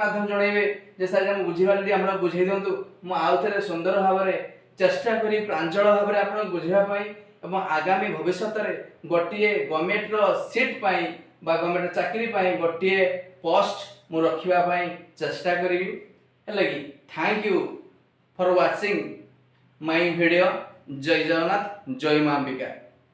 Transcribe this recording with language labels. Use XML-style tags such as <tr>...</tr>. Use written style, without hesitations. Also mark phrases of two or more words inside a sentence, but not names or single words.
<or>ମାଧ୍ୟମ ଜଣାଇବେ ଯେ ସାର ଆମେ ବୁଝି ପାରିଲେ ଆମକୁ ବୁଝାଇ ଦିଅନ୍ତୁ ମୁଁ ଆଉଥରେ ସୁନ୍ଦର ଭାବରେ ଚେଷ୍ଟା କରି ପ୍ରାଞ୍ଜଳ ଭାବରେ ଆପଣ ବୁଝିବା ପାଇଁ ଏବଂ ଆଗାମୀ ଭବିଷ୍ୟ ରେ ଗୋଟିଏ ଗଭର୍ଣ୍ଣମେଣ୍ଟ ର ସିଟ ପାଇଁ ବା ଗଭର୍ଣ୍ଣମେଣ୍ଟ ଚାକିରି ପାଇଁ ଗୋଟିଏ ପୋଷ୍ଟ ମୁଁ ରଖିବା ପାଇଁ ଚେଷ୍ଟା କରିବି ହେଲଗି</or> <en>thank you for watching my video</en> <or>ଜୟ ଜଗନ୍ନାଥ ଜୟ ମାଁ ଅମ୍ବିକା।</or>